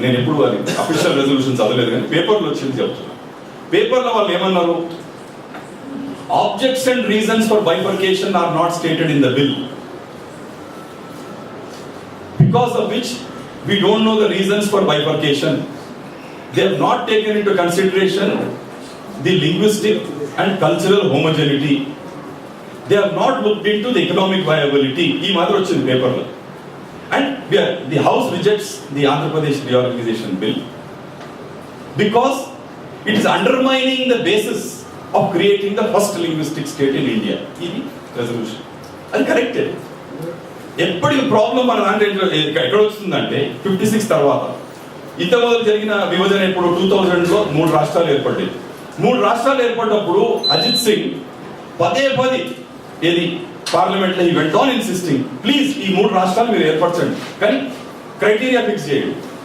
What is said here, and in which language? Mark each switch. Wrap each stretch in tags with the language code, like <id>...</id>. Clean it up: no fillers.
<te>నేను ఎప్పుడు అది అఫీషియల్ రెజల్యూషన్ చదవలేదు కానీ పేపర్లో వచ్చింది చెప్తున్నా. పేపర్లో వాళ్ళు ఏమన్నారు,</te> <en>Objects and reasons for bifurcation are not stated in the bill, because of which we don't know the reasons for bifurcation. They have not taken into consideration the linguistic and cultural homogeneity. They have not looked into the economic viability.</en> <te>Ee maatram ochindi paper lo.</te> <en>And the house rejects the Andhra Pradesh reorganization bill because it is undermining the basis of creating the first linguistic state in India.</en> <te>Idi resolution. Adi corrected. ఎప్పటికి problem మన దాంట్లో ఎక్కడ వస్తుందంటే 56 తర్వాత ఇంత మొదలు జరిగిన విభజన ఇప్పుడు 2000లో 3 రాష్ట్రాలు ఏర్పడ్డాయి. 3 రాష్ట్రాలు ఏర్పడినప్పుడు అజిత్ సింగ్ పదే ఏది పార్లమెంట్ లో ఈ</te> <en>went on insisting,</en> <te>ప్లీజ్ ఈ 3 రాష్ట్రాలు మీరు ఏర్పరచండి, కానీ క్రైటీరియా ఫిక్స్ చేయండి.</te>